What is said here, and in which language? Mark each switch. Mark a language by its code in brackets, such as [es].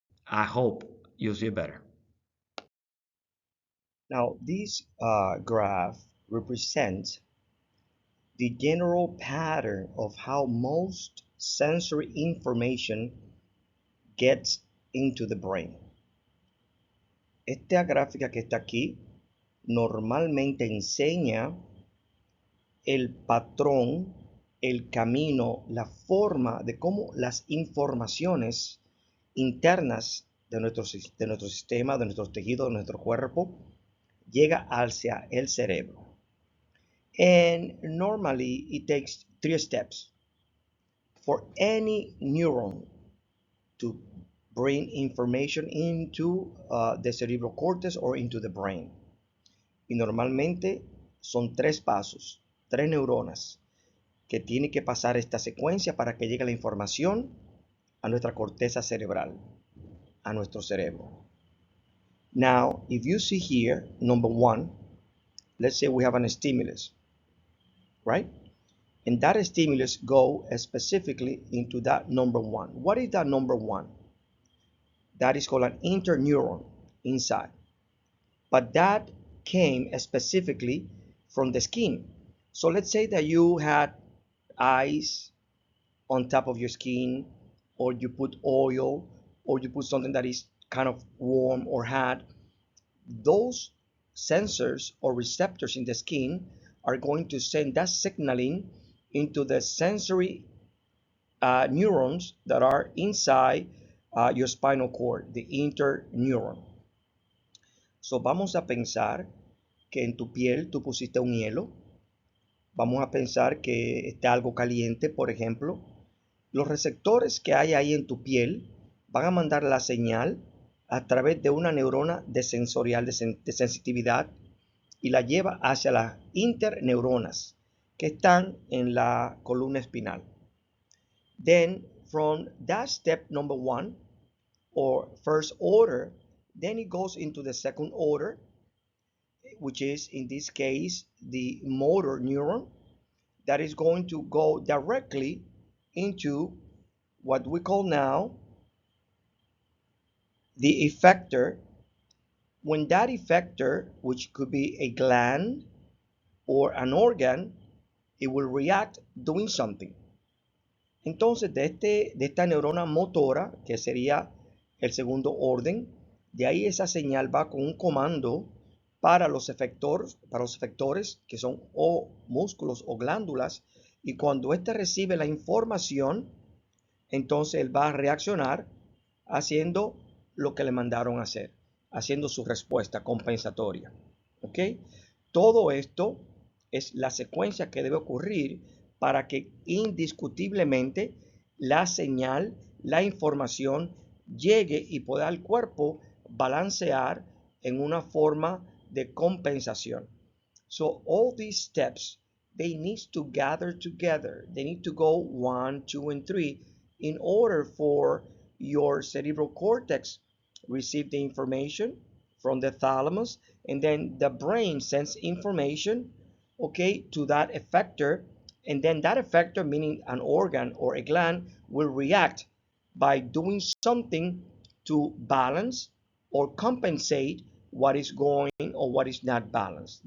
[en] I hope you'll see it better. Now, this graph represents the general pattern of how most sensory information gets into the brain. [es] Esta gráfica que está aquí normalmente enseña el patrón, el camino, la forma de cómo las informaciones internas de nuestro sistema, de nuestros tejidos, de nuestro cuerpo, llega hacia el cerebro. [en] And normally it takes 3 steps for any neuron to bring information into the cerebral cortex or into the brain. [es] Y normalmente son 3 pasos, 3 neuronas que tienen que pasar esta secuencia para que llegue la información a nuestra corteza cerebral, a nuestro cerebro. [en] Now, if you see here, number 1, let's say we have a stimulus, right? And that stimulus go specifically into that number 1. What is that number 1? That is called an interneuron inside. But that came specifically from the skin. So let's say that you had eyes on top of your skin, or you put oil, or you put something that is kind of warm or hot, those sensors or receptors in the skin are going to send that signaling into the sensory neurons that are inside your spinal cord, the interneuron. [es] So vamos a pensar que en tu piel tú pusiste un hielo. Vamos a pensar que está algo caliente, por ejemplo. Los receptores que hay ahí en tu piel van a mandar la señal a través de una neurona de sensorial de sensitividad y la lleva hacia las interneuronas que están en la columna espinal. [en] Then from that step number 1 or first order, then it goes into the second order, which is in this case the motor neuron, that is going to go directly into what we call now the effector. When that effector, which could be a gland or an organ, it will react doing something. [es] Entonces, de esta neurona motora, que sería el segundo orden, de ahí esa señal va con un comando para los efectores, que son o músculos o glándulas, y cuando éste recibe la información, entonces él va a reaccionar haciendo lo que le mandaron a hacer, haciendo su respuesta compensatoria. ¿Ok? Todo esto es la secuencia que debe ocurrir para que indiscutiblemente la señal, la información llegue y pueda al cuerpo balancear en una forma de compensación. [en] So all these steps, they need to gather together. They need to go 1, 2, and 3 in order for your cerebral cortex receive the information from the thalamus, and then the brain sends information, okay, to that effector, and then that effector, meaning an organ or a gland, will react by doing something to balance or compensate what is going or what is not balanced.